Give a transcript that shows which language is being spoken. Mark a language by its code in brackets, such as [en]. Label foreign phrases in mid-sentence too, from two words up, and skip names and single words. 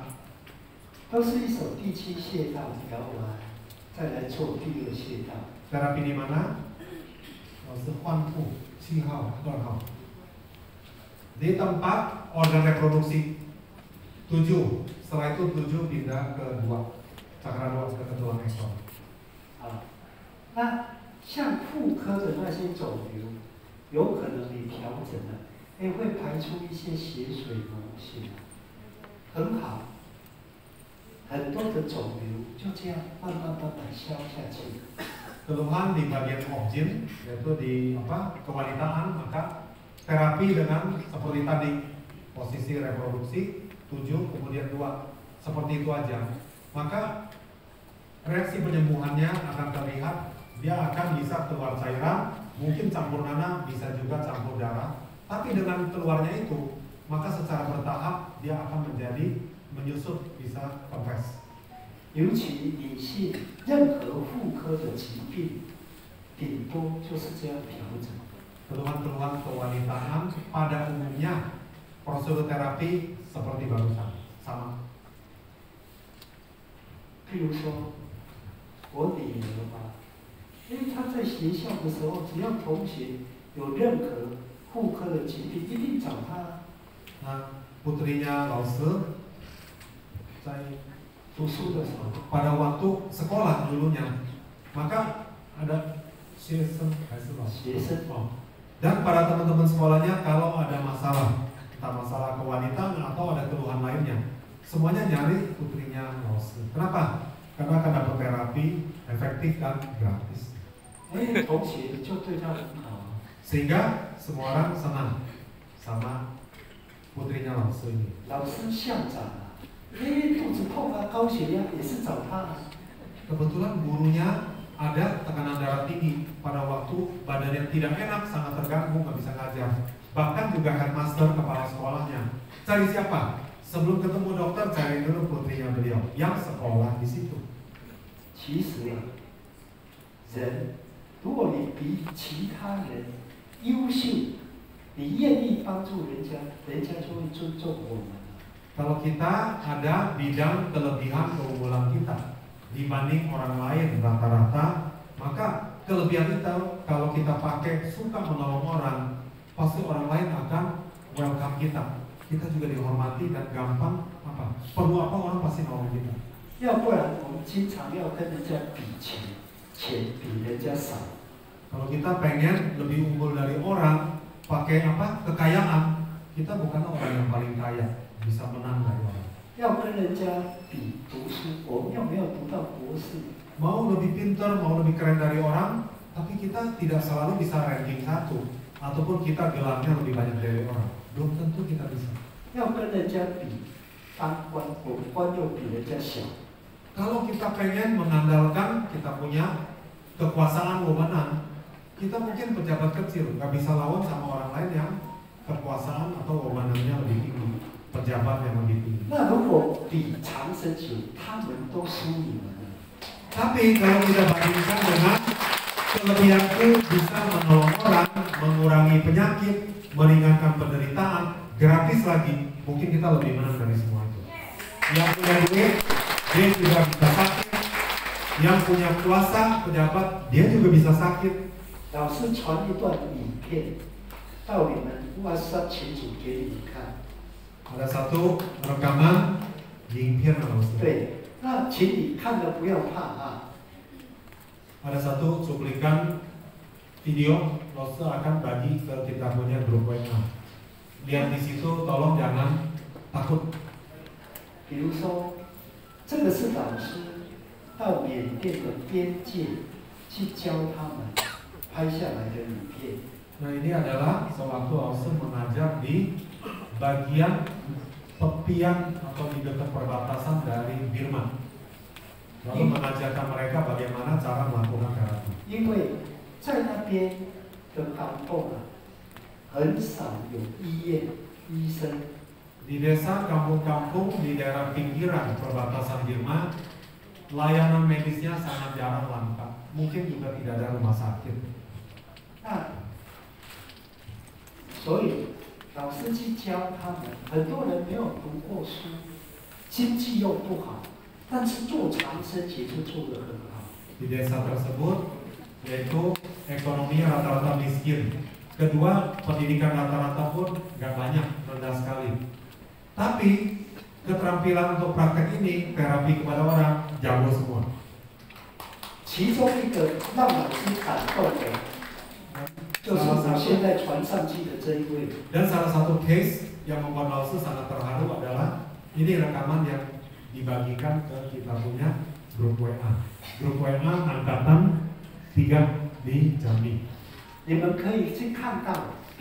[zh] 都是一手第七穴道调完，再来做第二穴道。 [id] terapi di mana? Sehuanfu, Qihao, Duanhao. Di tempat organ reproduksi 7, setelah itu 7 pindah ke 2, cakra 2 ke tulang ekor. [zh] 啊， 那像妇科的那些肿瘤，有可能你调整了，会排出一些血水脓血，很好。很多的肿瘤就这样慢慢消下去。 [id] Keluhan di bagian objin, yaitu di kewanitaan, maka terapi dengan seperti tadi posisi reproduksi 7 kemudian 2 seperti itu aja, maka reaksi penyembuhannya akan terlihat. Dia akan bisa keluar cairan, mungkin campur nanah, bisa juga campur darah. Tapi dengan keluarnya itu, maka secara bertahap dia akan menjadi menyusut, bisa kempes. [zh] 尤其女性任何妇科的疾病，顶多就是这样调整。 [id] Keluhan-keluhan kewanitaan pada umumnya prosedur terapi seperti barusan, sama. [zh] 譬如说，我女儿吧，因为她在学校的时候，只要同学有任何妇科的疾病，一定找她。 [id] Nah, putrinya Lause, [zh] 读书的时候， [id] pada waktu sekolah dulunya, maka ada 学生 dan pada teman-teman sekolahnya kalau ada masalah, entah masalah kewanitaan atau ada keluhan lainnya, semuanya nyari putrinya Lause. Kenapa? Karena akan dapat terapi efektif dan gratis. Sehingga semua orang senang sama putrinya Lause ini. [zh] 老师校长。肚子痛啊，高血压也是找他。 [id] Kebetulan gurunya ada tekanan darah tinggi pada waktu badannya tidak enak, sangat terganggu, nggak bisa ngajar. Bahkan juga headmaster kepala sekolahnya. Cari siapa? Sebelum ketemu dokter, cari dulu putrinya beliau yang sekolah di situ. [zh] 其实啊，人如果你比其他人优秀，你愿意帮助人家，人家就会尊重我们。 [id] Kalau kita ada bidang kelebihan keunggulan kita dibanding orang lain rata-rata, maka kelebihan itu kalau kita pakai suka menolong orang, pasti orang lain akan welcome kita. Kita juga dihormati dan gampang perlu apa orang pasti nolong kita. [zh] 要不然我们经常要跟人家比钱，钱比人家少。 [id] Kalau kita pengen lebih unggul dari orang, pakai kekayaan, kita bukan orang yang paling kaya. Bisa menang dari orang. [zh] 要跟人家比读书，我们又没有读到博士。 [id] Mau lebih pintar, mau lebih keren dari orang, tapi kita tidak selalu bisa ranking 1, ataupun kita gelarnya lebih banyak dari orang. Belum tentu kita bisa. [zh] 要跟人家比当官，我们官又比人家小。 [id] Kalau kita pengen mengandalkan kita punya kekuasaan wewenang, kita mungkin pejabat kecil, nggak bisa lawan sama orang lain yang kekuasaan atau wewenangnya lebih tinggi. Pejabat yang lebih tinggi. [zh] 那如果比长生久，他们都输你们了。 [id] Tapi kalau kita bandingkan dengan kelebihanku bisa menolong orang, mengurangi penyakit, meringankan penderitaan, gratis lagi, mungkin kita lebih menang dari semua itu. Yang punya duit, dia juga bisa sakit. Yang punya kuasa, pejabat, dia juga bisa sakit. [zh] 老师传一段影片到你们WhatsApp群组给你们看。 [id] Ada satu rekaman 影片 [zh] 对，那请你看了不要怕啊。 [id] Ada satu cuplikan video, Lause akan bagi ke kita punya grup WA. Lihat di situ, tolong jangan takut. [zh] 比如说，这个是老师到缅甸的边界去教他们拍下来的影片。 [id] Nah, ini adalah sewaktu Lause mengajar di bagian tepian atau di dekat perbatasan dari Birma, lalu mengajarkan mereka bagaimana cara melakukan terapi. [zh] 因为在那边的港洞啊，很少有医院、医生。 [id] Di desa kampung-kampung di daerah pinggiran perbatasan Birma, layanan medisnya sangat jarang lengkap. Mungkin juga tidak ada rumah sakit. [zh] 那所以老师去教他们，很多人没有读过书，经济又不好，但是做长生节就做得很好。 [id] Di desa tersebut, yaitu ekonominya rata-rata miskin. Kedua, pendidikan rata-rata pun nggak banyak, rendah sekali. Tapi keterampilan untuk praktek ini, terapi kepada orang, jago semua. [zh] 其其中一个让老师感动的，就是我现在传上去的这一位。 [id] Dan salah satu case yang membuat Lausu sangat terharu adalah ini rekaman yang dibagikan ke kita punya grup WA. Grup WA angkatan 3 di Jambi. [zh] 你们可以去看到